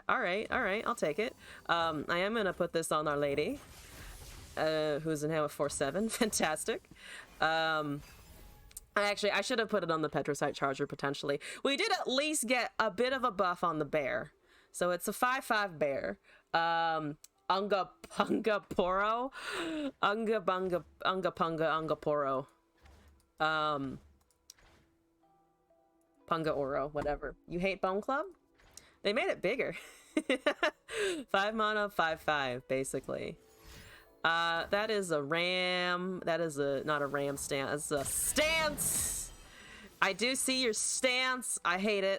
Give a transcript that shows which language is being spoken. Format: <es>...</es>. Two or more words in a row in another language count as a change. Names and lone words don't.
<en>All right, I'll take it. I am gonna put this on Our Lady, who's in now a 4/7. Fantastic. I should have put it on the Petrocyte Charger potentially. We did at least get a bit of a buff on the bear, so it's a 5/5 bear. Unga Punga Poro, Unga Bunga Unga Punga Unga Poro. Punga Oro, whatever. You hate Bone Club? They made it bigger. 5 mana, 5/5, basically. That is a ram. That is not a ram stance. It's a stance. I do see your stance. I hate it.</en>